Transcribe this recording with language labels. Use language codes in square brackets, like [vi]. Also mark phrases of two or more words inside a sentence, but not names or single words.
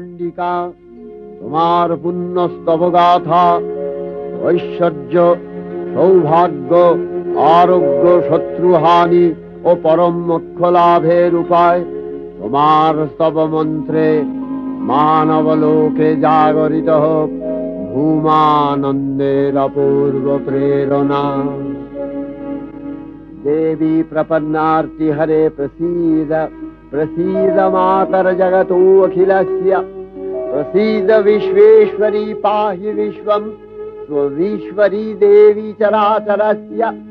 [bn] অম্বিকা, তোমার পুণ্যস্তব গাথা, ঐশ্বর্য, সৌভাগ্য, আরোগ্য, শত্রুহানি ও পরম মোক্ষ লাভের উপায় তোমার স্তব মন্ত্রে মানবলোকে জাগরিত হোক ভূমানন্দের অপূর্ব प्रेरणा। [sa] देवी प्रपन्नार्ति हरे प्रसीद, प्रसीद मातर जगतो अखिलस्य, प्रसीद विश्वेश्वरी पाहि विश्वं स्वविश्वरी देवी चराचरस्य।